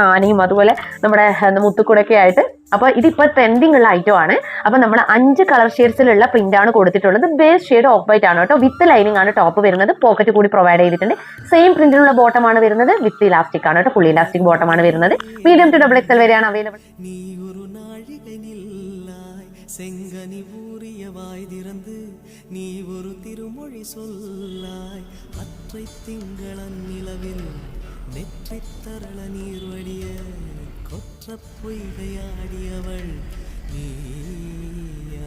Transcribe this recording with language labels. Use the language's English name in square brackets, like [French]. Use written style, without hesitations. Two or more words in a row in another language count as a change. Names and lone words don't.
[Malayalam] ആനയും അതുപോലെ നമ്മുടെ മുത്തുക്കൂടൊക്കെ ആയിട്ട്. അപ്പൊ ഇതിപ്പോ ട്രെൻഡിങ് ഉള്ള ഐറ്റം ആണ്. അപ്പൊ നമ്മൾ 5 [English] colour shadesilulla [Malayalam] പ്രിന്റ് ആണ് കൊടുത്തിട്ടുള്ളത്. [English] base shade off white [Malayalam] ആണ് കേട്ടോ. [English] with lining [Malayalam] ആണ് ടോപ്പ് വരുന്നത്. പോക്കറ്റ് കൂടി പ്രൊവൈഡ് ചെയ്തിട്ടുണ്ട്. [English] same printilulla bottom [Malayalam] ആണ് വരുന്നത്. [English] with elastic [Malayalam] ആണ് കേട്ടോ. [English] full elastic bottom [Malayalam] ആണ് വരുന്നത്. [English] medium to double XL [Malayalam] വരെയാണ് അവൈലബിൾ. [Tamil] செங்கனி ஊறிய வாய் திறந்து நீ ஒரு திருமொழி சொல்லாய். அற்றை திங்களன் நிலவில் நெற்றி தரள நீர் வடிய கொற்ற பொய்கையாடியவள் நீயா.